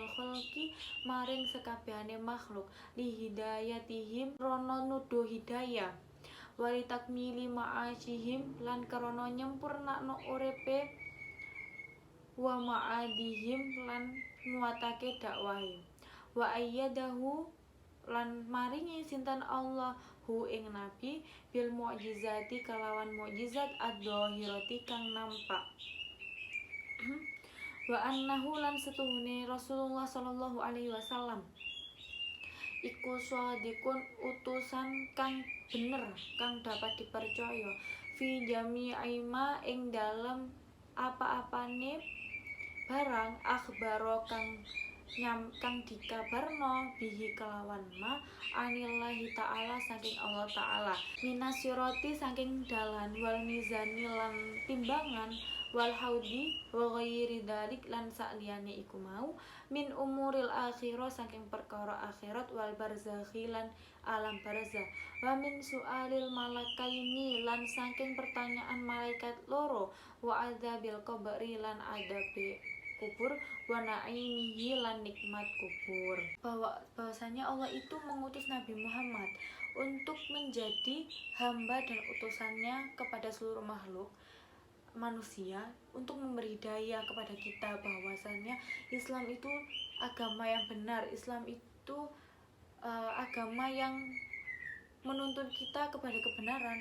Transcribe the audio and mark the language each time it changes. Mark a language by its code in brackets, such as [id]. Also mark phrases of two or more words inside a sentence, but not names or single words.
[jv] khalqi maring sekabehane makhluk, [ar] لهدايتهم [jv] rono nuduh hidayah, [ar] ولتكميل معاشهم [jv] lan krana nyempurnakno urepe, [ar] ومعادهم [jv] lan nguatake dakwahe, [ar] وأيده [jv] lan maringi sinten Allah hu ing nabi [ar] بالمعجزات [jv] kalawan mukjizat adz-dzahirati kang nampak. [ar] وأنه [jv] lan setuhune Rasulullah [ar] صلى الله عليه وسلم [jv] iku shadiqun, utusan kang bener, kang dapat dipercaya, [ar] في جميع ما ing [jv] dalem apa-apane barang, akhbaro kang dikabarno bihi kelawan ma, [ar] عن الله تعالى [jv] saking Allah ta'ala, minasyirati saking dalan, [ar] والميزان [jv] lan timbangan, [ar] والحوض وغير ذلك [jv] lan sakliyane iku mau, [ar] من أمور الآخرة [jv] saking perkara akhirat, [ar] والبرزخ [jv] lan alam barzakh, [ar] ومن سؤال الملكين [jv] lan saking pertanyaan malaikat loro, [ar] وعذاب القبر [jv] lan adabe kubur, [ar] ونعيمه [jv] lan nikmat kubur. [id] Bahwasanya Allah itu mengutus Nabi Muhammad untuk menjadi hamba dan utusannya kepada seluruh makhluk manusia, untuk memberi hidayah kepada kita bahwasanya Islam itu agama yang benar, Islam itu agama yang menuntun kita kepada kebenaran.